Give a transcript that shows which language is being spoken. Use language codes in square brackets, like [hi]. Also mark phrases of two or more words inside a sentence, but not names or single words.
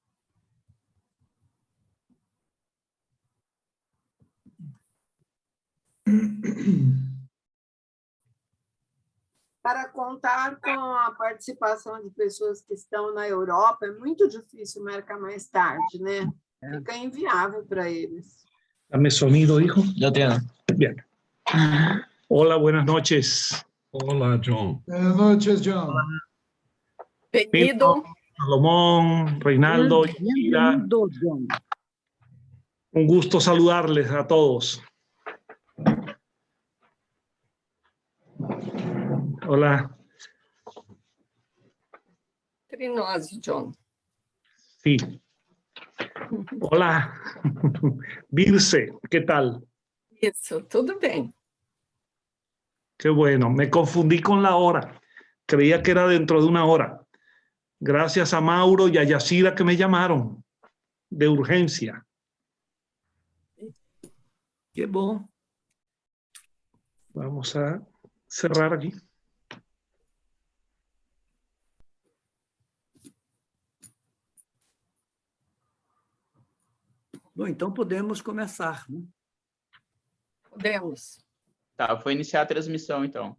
[pt] Para contar com a participação de pessoas que estão na Europa, é muito difícil marcar mais tarde, né? Fica inviável para eles. [es] Dame sonido, hijo. [pt] Já tenho. [es] Bien. Hola, buenas noches. [pt] Olá, John. [es] Buenas noches, John. [pt] Bem-vindo. Salomón, Reinaldo, Ira. Bem-vindo, John. [es] Un gusto saludarles a todos. Hola. [pt] Entre nós, John. [es] Sí. Hola. Virse, ¿qué tal? [pt] Isso, tudo bem. [es] Qué bueno. Me confundí con la hora. Creía que era dentro de una hora. Gracias a Mauro y a Yacira que me llamaron de urgencia. [pt] Que bom. [es] Vamos a cerrar aquí. [pt] Bom, então podemos começar, né? Podemos. Tá, vou iniciar a transmissão, então.